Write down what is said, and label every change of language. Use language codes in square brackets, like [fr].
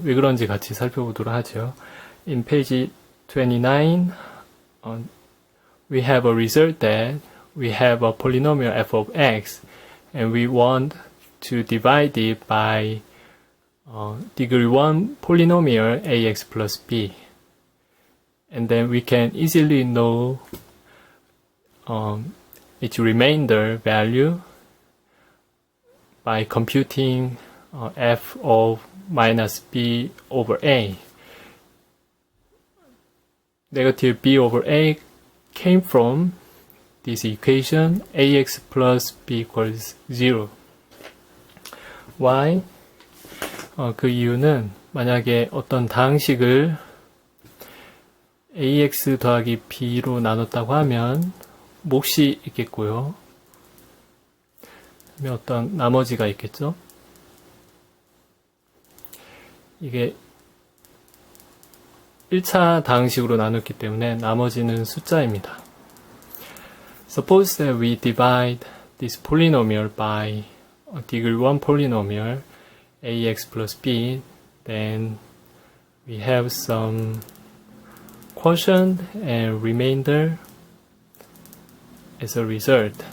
[ko] 왜 그런지 같이 살펴보도록 하죠. [en] In page 29, we have a result that we have a polynomial f of x and we want to divide it by degree 1 polynomial ax plus b. And then we can easily know its remainder value by computing f of minus b over a. Negative b over a came from this equation ax plus b equals 0. Why? [ko] 그 이유는 만약에 어떤 다항식을 ax 더하기 b로 나눴다고 하면 몫이 있겠고요. 그다음에 어떤 나머지가 있겠죠. 이게 1차 다항식으로 나눴기 때문에 나머지는 숫자입니다. [en] Suppose that we divide this polynomial by a degree 1 polynomial ax plus b, then we have some quotient and remainder as a result.